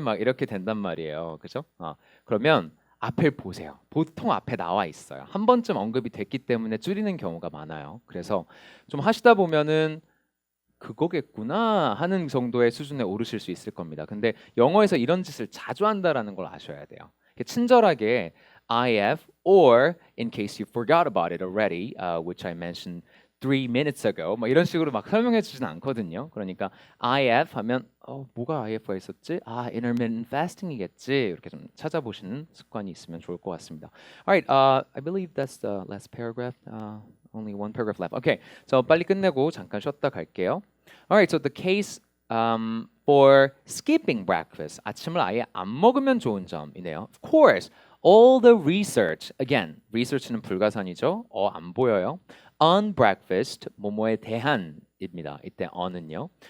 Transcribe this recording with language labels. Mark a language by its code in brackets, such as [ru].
[ko] 막 이렇게 된단 말이에요. 그죠? 그러면 앞을 보세요. 보통 앞에 나와 있어요. 한 번쯤 언급이 됐기 때문에 줄이는 경우가 많아요. 그래서 좀 하시다 보면은 그거겠구나 하는 정도의 수준에 오르실 수 있을 겁니다. 근데 영어에서 이런 짓을 자주 한다라는 걸 아셔야 돼요. 친절하게 [en] IF or in case you forgot about it already, which I mentioned 3 minutes ago, [ko] 뭐 이런 식으로 막 설명해 주진 않거든요. 그러니까 IF 하면 뭐가 IF가 있었지? intermittent fasting이겠지. 이렇게 좀 찾아보시는 습관이 있으면 좋을 것 같습니다. [en] Alright, I believe that's the last paragraph. Only one paragraph left. Okay, so [ko] 빨리 끝내고 잠깐 쉬었다 갈게요. [en] Alright, so the case for skipping breakfast, [ko] 아침을 아예 안 먹으면 좋은 점이네요. [en] Of course, all the research, again, research는 [ko] 불가산이죠. 안 보여요. [en] On breakfast, [ko] 뭐뭐에 대한입니다. 이때 on은요.